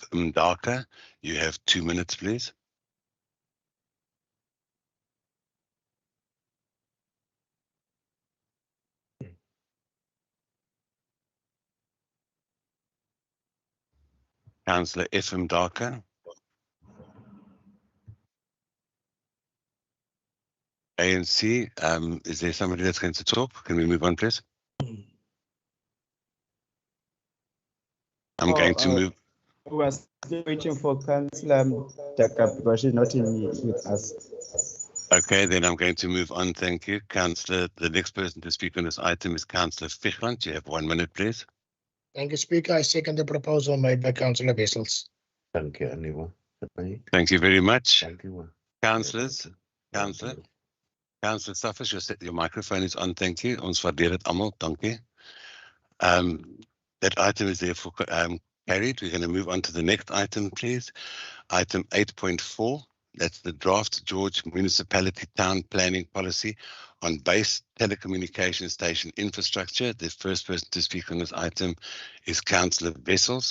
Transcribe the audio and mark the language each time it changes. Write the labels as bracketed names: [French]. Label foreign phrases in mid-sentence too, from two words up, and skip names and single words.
[English] Mdaka. You have 2 minutes, please. Councillor F. Mdaka. ANC, is there somebody that's going to talk? Can we move on, please? I'm going to move. We are still waiting for Councillor Mdaka because she's not with us. Okay, then I'm going to move on. Thank you, Councillor. The next person to speak on this item is Councillor Fichland. You have 1 minute, please. Thank you, Speaker. I second the proposal made by Councillor Wessels. Thank you, anyone. Thank you very much. Thank you. Councillors, Councillor. Councillor Suffers, your microphone is on. Thank you. [Afrikaans] Ons waardeer dit almal. Dankie. [English] That item is therefore carried. We're going to move on to the next item, please. Item 8.4. That's the draft George Municipality Town Planning Policy on base telecommunication station infrastructure. The first person to speak on this item is Councillor Wessels.